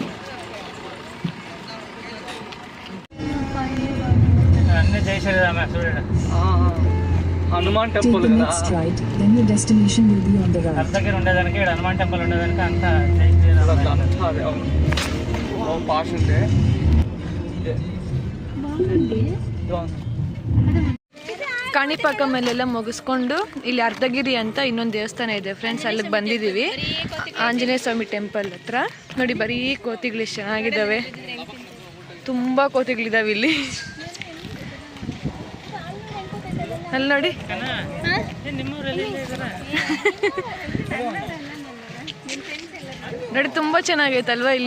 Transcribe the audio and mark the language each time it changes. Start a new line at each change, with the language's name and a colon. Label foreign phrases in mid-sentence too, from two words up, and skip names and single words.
Telugu: హనుమాన్ టెంపుల్ కదా.
English: Then your destination will be on the right.
Telugu: దగ్గర ఉండేదానికి హనుమాన్ టెంపుల్ ఉండేదానికి అంతా జై శ్రీరామ్ పాష్ ఉంటే
Kannada: ಕಾಣಿಪಾಕಮಲ್ಲೆಲ್ಲ ಮುಗಿಸ್ಕೊಂಡು ಇಲ್ಲಿ ಅರ್ಧಗಿರಿ ಅಂತ ಇನ್ನೊಂದು ದೇವಸ್ಥಾನ ಇದೆ ಫ್ರೆಂಡ್ಸ್, ಅಲ್ಲಿಗೆ ಬಂದಿದ್ದೀವಿ. ಆಂಜನೇಯ ಸ್ವಾಮಿ ಟೆಂಪಲ್ ಹತ್ರ. ನೋಡಿ ಬರೀ ಕೋತಿಗಳು ಎಷ್ಟು ಚೆನ್ನಾಗಿದ್ದಾವೆ. ತುಂಬ ಕೋತಿಗಳಿದ್ದಾವೆ ಇಲ್ಲಿ. ಅಲ್ಲಿ ನೋಡಿ, ನೋಡಿ ತುಂಬ ಚೆನ್ನಾಗೈತಲ್ವಾ ಇಲ್ಲಿ.